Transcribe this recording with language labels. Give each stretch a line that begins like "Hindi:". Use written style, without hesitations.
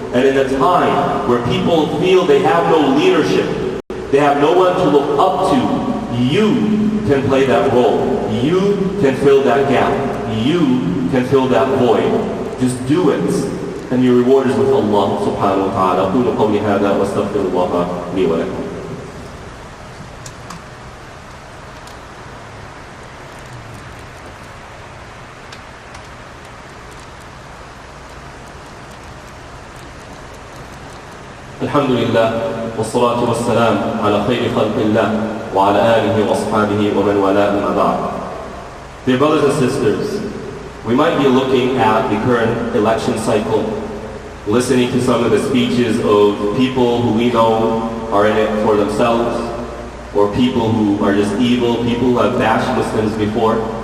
English: And in a time where people feel they have no leadership, they have no one to look up to, you can play that role. You can fill that gap. You can fill that void. Just do it. And your reward is with Allah subhanahu wa ta'ala.
Arabic: أقول قولي هذا وأستغفر الله لي ولكم. الحمد لله والصلاة والسلام على خير خلق الله وعلى آله وأصحابه ومن والاه أما بعد.
English: Dear brothers and sisters, we might be looking at the current election cycle, listening to some of the speeches of people who we know are in it for themselves, or people who are just evil, people who have bashed Muslims before.